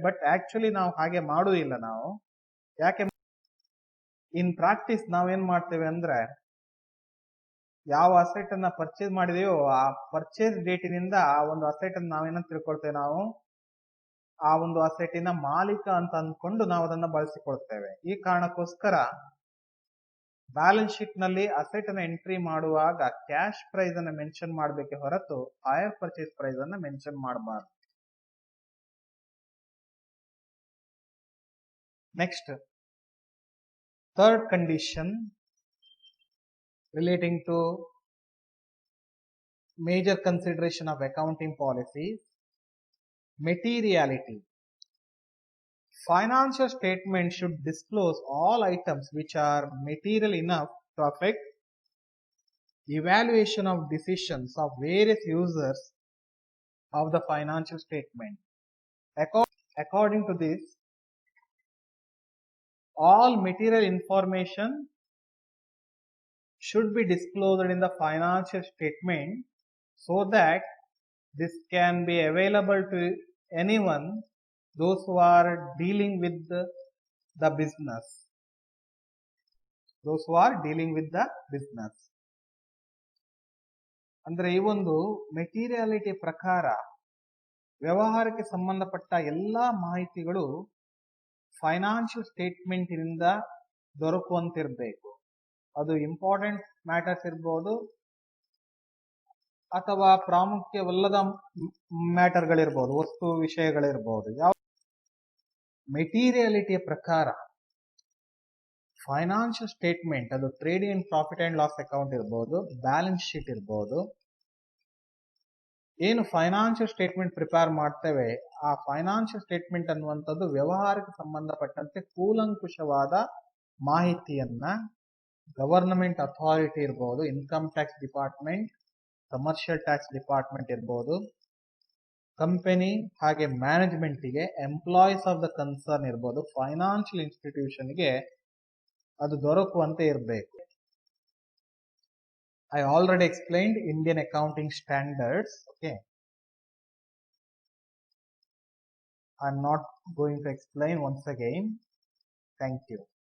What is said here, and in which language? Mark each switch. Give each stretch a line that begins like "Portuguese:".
English: but actually
Kannada: ನಾವು ಹಾಗೆ ಮಾಡುವುದಿಲ್ಲ. ನಾವು ಯಾಕೆ,
English: in practice
Kannada: ನಾವೇನ್ ಮಾಡ್ತೇವೆ ಅಂದ್ರೆ, ಯಾವ ಅಸೆಟ್ ಅನ್ನ ಪರ್ಚೇಸ್ ಮಾಡಿದೆಯೋ ಆ ಪರ್ಚೇಸ್ ಡೇಟಿನಿಂದ ಆ ಒಂದು ಅಸೆಟ್ ಅನ್ನು ನಾವೇನ ತಿಳ್ಕೊಳ್ತೇವೆ, ನಾವು ಆ ಒಂದು ಅಸೆಟಿನ ಮಾಲೀಕ ಅಂತ ಅಂದ್ಕೊಂಡು ನಾವು ಅದನ್ನ ಬಳಸಿಕೊಳ್ತೇವೆ. ಈ ಕಾರಣಕ್ಕೋಸ್ಕರ ಬ್ಯಾಲೆನ್ಸ್ ಶೀಟ್ ನಲ್ಲಿ ಅಸೆಟ್ ಅನ್ನ ಎಂಟ್ರಿ ಮಾಡುವಾಗ ಕ್ಯಾಶ್ ಪ್ರೈಸ್ ಅನ್ನ ಮೆನ್ಷನ್ ಮಾಡಬೇಕೆ ಹೊರತು ಹೈಯರ್ ಪರ್ಚೇಸ್ ಪ್ರೈಸ್ ಅನ್ನ ಮೆನ್ಷನ್ ಮಾಡಬಾರ್ದು. Next, third condition
English: relating to major consideration of accounting policies, materiality. Financial statement should disclose all items which are material enough to affect evaluation of decisions of various users of the financial statement. According to this, all material information should be disclosed in the financial statement so that this can be available to anyone, those who are dealing with the business. Those who are dealing with the business.
Kannada: ಅಂದ್ರೆ ಈ ಒಂದು ಮೆಟೀರಿಯಾಲಿಟಿ ಪ್ರಕಾರ ವ್ಯವಹಾರಕ್ಕೆ ಸಂಬಂಧಪಟ್ಟ ಎಲ್ಲಾ ಮಾಹಿತಿಗಳು financial statement ಇಂದ ದೊರಕುವಂತಿರಬೇಕು. ಅದು ಇಂಪಾರ್ಟೆಂಟ್ ಮ್ಯಾಟರ್ಸ್ ಇರಬಹುದು ಅಥವಾ ಪ್ರಾಮುಖ್ಯವಲ್ಲದ ಮ್ಯಾಟರ್ಗಳಿರ್ಬೋದು, ವಸ್ತು ವಿಷಯಗಳಿರ್ಬೋದು. ಯಾವ ಮೆಟೀರಿಯಾಲಿಟಿಯ ಪ್ರಕಾರ ಫೈನಾನ್ಷಿಯಲ್ ಸ್ಟೇಟ್ಮೆಂಟ್, ಅದು trading and profit and loss account ಇರ್ಬೋದು, ಬ್ಯಾಲೆನ್ಸ್ ಶೀಟ್ ಇರ್ಬೋದು, ಏನು ಫೈನಾನ್ಷಿಯಲ್ ಸ್ಟೇಟ್ಮೆಂಟ್ ಪ್ರಿಪೇರ್ ಮಾಡ್ತೇವೆ ಆ ಫೈನಾನ್ಷಿಯಲ್ ಸ್ಟೇಟ್ಮೆಂಟ್ ಅನ್ನುವಂಥದ್ದು ವ್ಯವಹಾರಕ್ಕೆ ಸಂಬಂಧಪಟ್ಟಂತೆ ಕೂಲಂಕುಷವಾದ ಮಾಹಿತಿಯನ್ನ ಗವರ್ನಮೆಂಟ್ ಅಥಾರಿಟಿ ಇರ್ಬೋದು, income tax department, commercial tax department ಇರ್ಬೋದು, ಕಂಪನಿ ಹಾಗೆ ಮ್ಯಾನೇಜ್ಮೆಂಟ್ಗೆ,
English: employees of the concern
Kannada: ಇರ್ಬೋದು, ಫೈನಾನ್ಷಿಯಲ್ ಇನ್ಸ್ಟಿಟ್ಯೂಷನ್ಗೆ ಅದು ದೊರಕುವಂತೆ ಇರಬೇಕು.
English: I already explained Indian accounting standards. Okay, I'm not going to explain once again. Thank you.